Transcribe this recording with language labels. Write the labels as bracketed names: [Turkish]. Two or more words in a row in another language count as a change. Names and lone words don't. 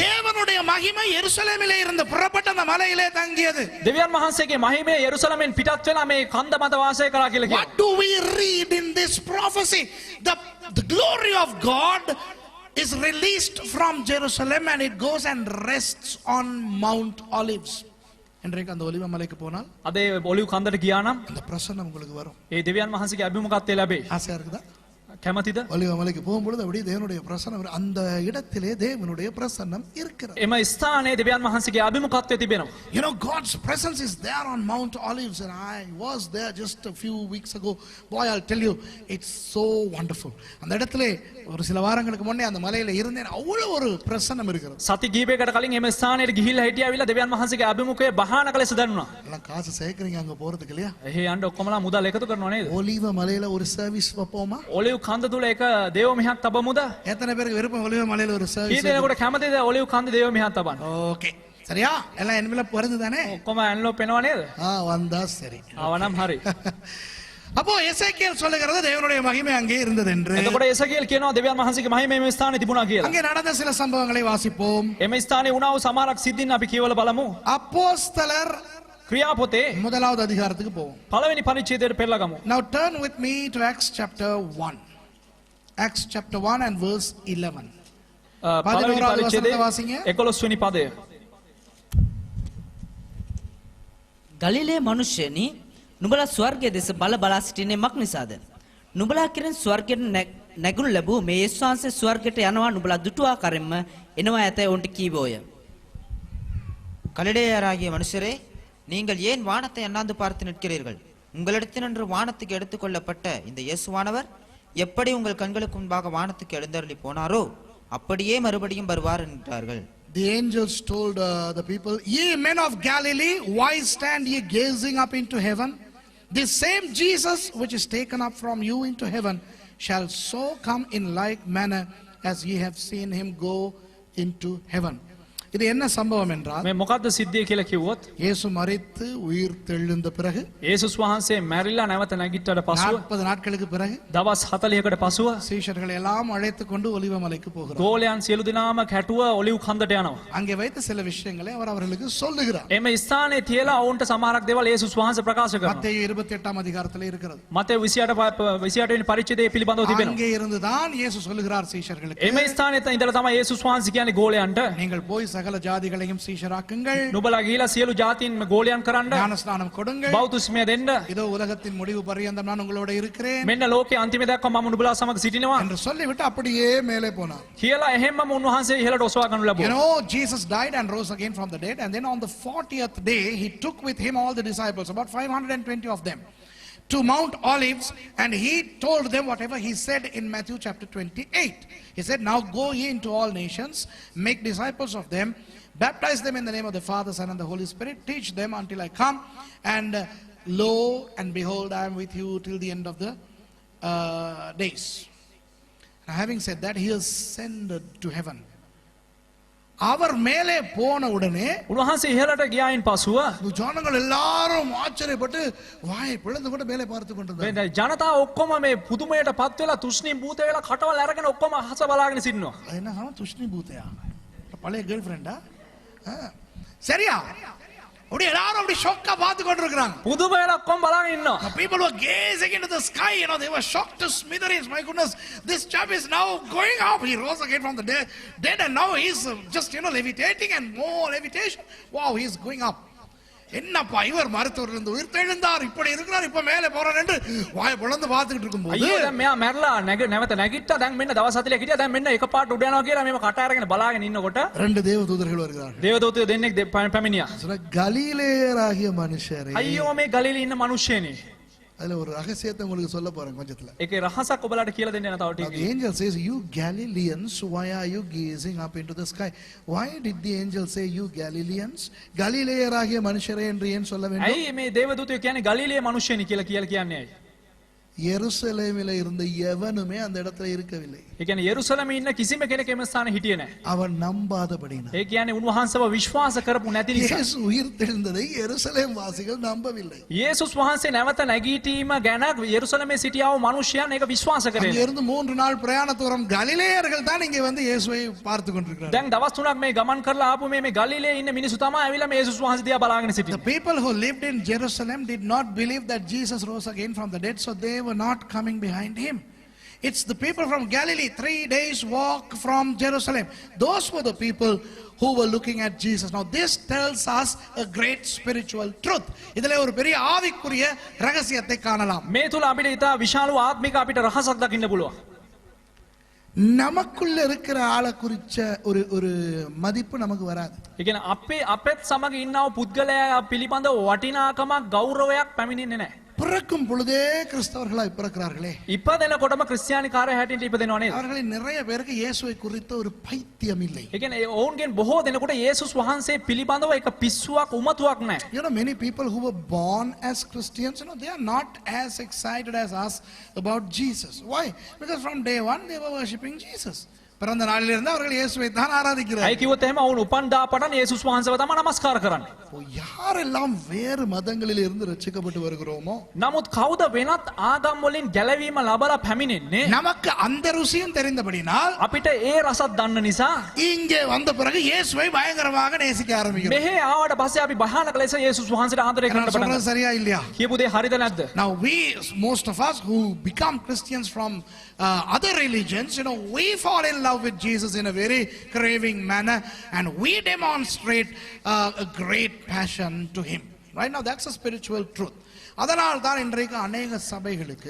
[Tamil] தேவனுடைய மகிமை எருசலேமிலே இருந்து புறப்பட்ட அந்த மலையிலே தங்கியது. [Sinhala] දෙවියන් වහන්සේගේ මහිමය යෙරුසලමෙන් පිටත් වෙලා මේ කන්ද මත වාසය කරා කියලා කියනවා. [English] What do we read in this prophecy? The glory of God is released from Jerusalem and it goes and rests on Mount Olives. [Tamil] இன்றைக்கு அந்த ஒலிவ மலைக்கு போனால் [Sinhala] අද ඔලිව් කන්දට ගියා නම් [Tamil] அந்த பிரசன்னம் உங்களுக்கு வரும். [Sinhala] ඒ දෙවියන් වහන්සේගේ අභිමුඛත්වය ලැබේ. [Tamil] ஆசையா இருக்குதா? [Sinhala] කැමතිද? [Tamil] ஒலிவ மலைக்கு போகும்பொழுது அப்படியே தேவனுடைய பிரசன்னம் வரும். அந்த இடத்திலே தேவனுடைய பிரசன்னம் இருக்கிறது. [Sinhala] එම ස්ථානයේ දෙවියන් වහන්සේගේ අභිමුඛත්වය තිබෙනවා. [English] You know, God's presence is there on Mount Olives and I was there just a few weeks ago. Boy, I'll tell you, it's so wonderful. [Tamil] அந்த இடத்திலே ஒரு சில வாரங்களுக்கு முன்னே அந்த மலையில இருந்தேன். அவ்வளவு ஒரு பிரசன்னம் இருக்கிறது. [Sinhala] සති කීපයකට කලින් එම ස්ථානයට ගිහිල්ලා හිටියාවිලා දෙවියන් වහන්සේගේ අභිමුඛයේ බහානක ලෙස දැනුණා. [Tamil] எல்லாம் காசு சேர்க்கறீங்க அங்க போறதுக்கு இல்லையா? [Sinhala] එහේ යන්න ඔක්කොමලා මුදල් එකතු කරනවා නේද? [Tamil] ஒலிவ மலையில ஒரு சர்வீஸ் வைப்போமா? [Sinhala] ඔලිව් කන්ද තුල එක දේව මිහක් තබමුද? [Tamil] எத்தனை பேருக்கு விருப்பம் ஒலிவ மலையில ஒரு [Sinhala] කී [Tamil] சர்வீஸ்? [Sinhala] දෙනෙකුට කැමතිද ඔලිව් කන්ද දේව මිහක් තබන්න? [Tamil] ஓகே. சரியா? எல்லாம் என்வெலப் வருது தானே? [Sinhala] ඔක්කොම ඇන්ලෝප් එනවා නේද? [Tamil] வந்தா சரி. [Sinhala] ආවනම් හරි. [Tamil] அப்போ எசேக்கியேல் சொல்லுகிறது தேவனுடைய மகிமை அங்கே இருந்தது என்று. [Sinhala] එතකොට එසකේල් කියනවා දෙවියන් වහන්සේගේ මහිමය මේ ස්ථානයේ තිබුණා කියලා. [Tamil] அங்கே நடந்த சில சம்பவங்களை வாசிப்போம். [Sinhala] එම ස්ථානයේ වුණා වූ සමහරක් සිද්ධීන් අපි කියවලා බලමු. [Tamil] அப்போஸ்தலர் [Sinhala] ක්‍රියාපොතේ [Tamil] முதலாவது அதிகாரத்துக்கு போவோம். [Sinhala] පළවෙනි පරිච්ඡේදයට පෙරලා ගමු. [English] Now turn with me to Acts chapter 1. Acts chapter 1 and verse 11. [Sinhala] පළවෙනි පරිච්ඡේදයේ 11 වෙනි පදය. ගලිලේ මනුෂ්‍යනි නුඹලා ස්වර්ගයේ දෙස බල බලා සිටින්නේ මක් නිසාද? නුඹලා කෙරෙන් ස්වර්ගයට නැගුණු ලැබූ මේ යේසුස් වහන්සේ ස්වර්ගයට යනවා නුඹලා දුටු ආකාරයෙන්ම එනවා ඇතැයි ඔවුන්ට කීවෝය. [Tamil] கலிலேயராகிய மனுஷரே, நீங்கள் ஏன் வானத்தை அண்ணாந்து பார்த்து நிற்கிறீர்கள்? உங்களிடத்தினின்று வானத்துக்கு எடுத்துக்கொள்ளப்பட்ட இந்த இயேசுவானவர் எப்படி உங்கள் கண்களுக்கு முன்பாக வானத்துக்கு எழுந்தருளி போனாரோ அப்படியே மறுபடியும் வருவார் என்றார்கள். [English] The angels told the people, "Ye men of Galilee, why stand ye gazing up into heaven? This same Jesus which is taken up from you into heaven shall so come in like manner as ye have seen him go into heaven." [Tamil] இது என்ன சம்பவம் என்றால், [Sinhala] මේ මොකද්ද සිද්ධිය කියලා කිව්වොත් [Tamil] இயேசு மரித்து உயிர் தெழுந்த பிறகு [Sinhala] යේසුස් වහන්සේ මැරිලා නැවත නැගිට්ටට පසුව [Tamil] 40 நாட்களுக்கு பிறகு [Sinhala] දවස් 40කට පසුව [Tamil] சீஷர்களை எல்லாம் அழைத்து கொண்டு ஒலிவ மலைக்கு போகிறார். [Sinhala] ගෝලයන් සියලු දෙනාම කැටුව ඔලිව් කන්දට යනවා. [Tamil] அங்கே வைத்த சில விஷயங்களை அவர் அவர்களுக்கு சொல்லுகிறார். [Sinhala] එම ස්ථානයේ තියලා ඔවුන්ට සමහරක් දේවල් යේසුස් වහන්සේ ප්‍රකාශ කරනවා. [Tamil] மத்தேயு 28 அதிகாரத்தில் இருக்கிறது. [Sinhala] මතේ 28 වෙනි පරිච්ඡේදයේ පිළිබඳව තිබෙනවා. [Tamil] அங்கே இருந்து தான் இயேசு சொல்லுகிறார் சீஷர்களுக்கு, [Sinhala] එම ස්ථානයේ ඉඳලා තමයි යේසුස් වහන්සේ කියන්නේ ගෝලයන්ට [Tamil] நீங்கள் போய் சகல ஜாதிகளையும் சீஷராக்குங்கள், [Sinhala] නුඹලා ගිහිලා සියලු ජාතීන් ගෝලයන් කරන්න, [Tamil] ஞானஸ்நானம் கொடுங்கள், [Sinhala] බෞද්ධස්මය දෙන්න, [Tamil] இதோ உலகத்தின் முடிவு பரியந்தம் நான் உங்களோட இருக்கிறேன் [Sinhala] මෙන්න ලෝකයේ අන්තිම දක්වා මම නුඹලා සමග සිටිනවා [Tamil] என்று சொல்லிவிட்டு அப்படியே மேலே போனார். [Sinhala] කියලා එහෙම්ම උන්වහන්සේ ඉහළට ඔසවා ගන්නු [English] You [Sinhala] ලැබුවා. [English] know, Jesus died and rose again from the dead, and then on the 40th day he took with him all the disciples, about 520 of them, to Mount Olives, and he told them whatever he said in Matthew chapter 28. He said, "Now go ye into all nations, make disciples of them, baptize them in the name of the Father, Son and the Holy Spirit, teach them until I come, and lo and behold, I am with you till the end of the days." Now, having said that, he ascended to heaven. [Tamil] அவர் மேலே போன உடனே [Sinhala] උන්වහන්සේ ඉහළට ගියායින් පසුව [Tamil] ஜனங்கள் எல்லாரும் ஆச்சரியப்பட்டு வாயை பிளந்து கொண்டு மேலே பார்த்து கொண்டிருந்தாங்க. [Sinhala] මේ ජනතාව ඔක්කොම මේ පුදුමයට පත් වෙලා තුෂ්ණිම් භූත වෙලා කටවල් අරගෙන ඔක්කොම අහස බලාගෙන සිටිනවා. [Tamil] அது என்ன அவன் துஷ்ணி பூத்தையா பழைய [English] girl friend [Tamil] சரியா அப்படியே எல்லாரும் அப்படி ஷாக்கா பார்த்து கொண்டிருக்கிறாங்க. [Sinhala] පුදුම වෙලා ඔක්කොම බලාගෙන ඉන්නවා. [English] The people were gazing into the sky, they were shocked to smithereens. My goodness, this chap is now going up. He rose again from the dead and now he's just, levitating and more levitation. Wow, he's going up. [Tamil] என்னப்பா இவர் மருத்துவரிலிருந்து உயிர் தெழுந்தார், இப்படி இருக்கிறார், இப்ப மேலே போறார் என்று வாயை பொளந்து பார்த்துக்கிட்டு இருக்கும்போது [Sinhala] අයියෝ දැන් මෙයා මැරලා නැවත නැගිට්ටා. දැන් මෙන්න දවස් 40ක් හිටියා. දැන් මෙන්න එකපාරට උඩ යනවා කියලා මේව කට අරගෙන බලාගෙන ඉන්නකොට [Tamil] ரெண்டு தேவதூதர்கள் வருகிறார்கள். [Sinhala] දේවදූතයෝ දෙන්නෙක් පැමිණියා. [Tamil] கலிலேயராகிய மனுஷரே. [Sinhala] අයියෝ මේ ගලිලේ ඉන්න මිනිස්සෙනේ. [Tamil] அதுல ஒரு ரகசியத்தை உங்களுக்கு சொல்ல போறேன் கொஞ்சத்துல. [Sinhala] ඒකේ රහසක් ඔබලාට කියලා දෙන්න යන තව [English] The [Sinhala] ටිකක්. [English] angel says, you Galileans, why are you gazing up into the sky? Why did the angel say, you Galileans? [Tamil] கலிலேயராகிய மனுஷரே என்று ஏன் சொல்ல வேண்டும்? [Sinhala] ඇයි මේ දේවදූතයෝ කියන්නේ ගලිලේ මිනිස්සෙනි කියලා කියන්නේ ඇයි? [Tamil] எருசலேமில இருந்த எவனுமே அந்த இடத்துல இருக்கவில்லை. [Sinhala] ඒ කියන්නේ යෙරුසලමේ ඉන්න කිසිම කෙනෙක් එම ස්ථානේ හිටියේ නැහැ. [Tamil] அவன் நம்பாதபடினா. [Sinhala] ඒ කියන්නේ උන්වහන්සේව විශ්වාස කරපු නැති නිසා. [Tamil] இயேசு உயிர் தெழுந்ததை எருசலேம் வாசிகள் நம்பவில்லை. [Sinhala] යේසුස් වහන්සේ නැවත නැගීටීම ගැන යෙරුසලමේ සිටියා වූ මිනිසයන් ඒක විශ්වාස කරේ. [Tamil] அங்கே இருந்து 3 நாள் பிரயாண தூரம் கலிலேயர்கள் தான் இங்கே வந்து இயேசுவை பார்த்து கொண்டிருக்கிறார்கள். [Sinhala] දැන් දවස් 3ක් මේ ගමන් කරලා ආපු මේ ගලිලේ ඉන්න මිනිස්සු තමයි ඇවිල්ලා මේ යේසුස් වහන්සේ දිහා බලාගෙන [English] The [Sinhala] සිටින්නේ. [English] people who lived in Jerusalem did not believe that Jesus rose again from the dead, so they were not coming behind him. It's the people from Galilee, 3 days walk from Jerusalem. Those were the people who were looking at Jesus. Now this tells us a great spiritual truth. [Tamil] இதிலே ஒரு பெரிய ஆவிக்குரிய ரகசியத்தை காணலாம். [Sinhala] මේ තුල අපිට ඉතා විශාල ආත්මික අපිට රහසක් දකින්න පුළුවන්. [Tamil] நமக்குள்ள இருக்கிற ஆளை குறிச்ச ஒரு ஒரு மதிப்பு நமக்கு வராது. [Sinhala] ඒ කියන්නේ අපෙත් සමග ඉන්නව පුද්ගලයා පිළිබඳව වටිනාකමක් ගෞරවයක් පැමිණෙන්නේ නැහැ. [Tamil] பிறக்கும் பொழுதே கிறிஸ்தவர்களாய் பிறக்கிறார்களே, [Sinhala] ඉපදෙනකොටම ක්‍රිස්තියානි කාර්ය හැටියට ඉපදෙනවා නේද? [Tamil] அவர்களில் நிறைய பேருக்கு இயேசுவை குறித்த ஒரு பைத்தியம் இல்லை. [Sinhala] ඒ කියන්නේ ඔවුන්ගෙන් බොහෝ දෙනෙකුට යේසුස් වහන්සේ පිළිබඳව එක පිස්සුවක් උමතුවක් නැහැ. [English] Many people who were born as Christians, they are not as excited as us about Jesus. Why? Because from day one they were worshipping Jesus. [Tamil] பிறந்த நாளிலிருந்து அவர்கள் இயேசுவை தான் ஆராதிக்கிறார்கள். [Sinhala] ඇයි කිව්වොත් එහෙම ඔවුන් උපන් දා පටන් යේසුස් වහන්සේව තමයි නමස්කාර කරන්නේ. [Tamil] யாரெல்லாம் வேறு மதங்களில் இருந்து ரட்சிக்கப்பட்டு வருகிறோமோ, [Sinhala] නමුත් කවුද වෙනත් ආගම් වලින් ගැලවීම ලබලා පැමිණෙන්නේ? [Tamil] நமக்கு அந்த ருசியும் தெரிந்தபடினால் [Sinhala] අපිට ඒ රසත් දන්න නිසා [Tamil] இங்கே வந்த பிறகு இயேசுவை பயங்கரமாக நேசிக்க ஆரம்பிக்கிறோம். [Sinhala] මෙහෙ ආවට පස්සේ අපි භයානක ලෙස යේසුස් වහන්සේට ආදරය කරන්න [Tamil] நான் [Sinhala] පටන් [Tamil] சொல்றது சரியா இல்லையா? [Sinhala] කියපු දේ හරිද නැද්ද? [English] Now most of us who become Christians from other religions, we fall in love with Jesus in a very craving manner and we demonstrate a great passion to him. Right now that's a spiritual truth. [Tamil] அதனால் தான் இன்றைக்கு अनेक சபைகளுக்கு